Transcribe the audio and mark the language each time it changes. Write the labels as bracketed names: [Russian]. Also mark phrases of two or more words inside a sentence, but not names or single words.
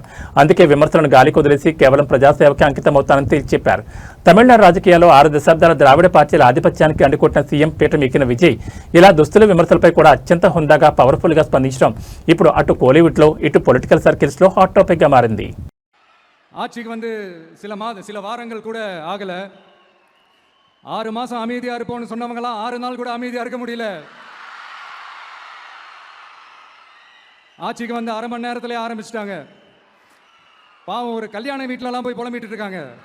[Telugu] అందుకే విమర్శలను గాలి కొదిలేసి కేవలం ప్రజాసేవకి అంకితమవుతానని తేల్చి చెప్పారు. తమిళనాడు రాజకీయాల్లో 6 దశాబ్దాల ద్రావిడ పార్టీల ఆధిపత్యానికి అంటుకొట్టిన సీఎం పీఠం ఎక్కిన విజయ్ ఇలా దుస్తుల విమర్శలపై కూడా అత్యంత హుందాగా, పవర్ఫుల్ గా స్పందించడం ఇప్పుడు అటు కోలీవుడ్ లో, ఇటు పొలిటికల్ సర్కిల్స్ లో హాట్ టాపిక్ గా మారింది. [Tamil] ஆட்சிக்கு வந்து சில வாரங்கள் கூட ஆகல. 6 மாசம் அமைதியா இருப்போம்னு சொன்னவங்களாம் 6 நாள் கூட அமைதியா இருக்க முடியல. ஆட்சிக்கு வந்து 1/2 மணி நேரத்திலே ஆரம்பிச்சிட்டாங்க. பாவம், ஒரு கல்யாண வீட்டிலலாம் போய் புலம்பிட்டு இருக்காங்க.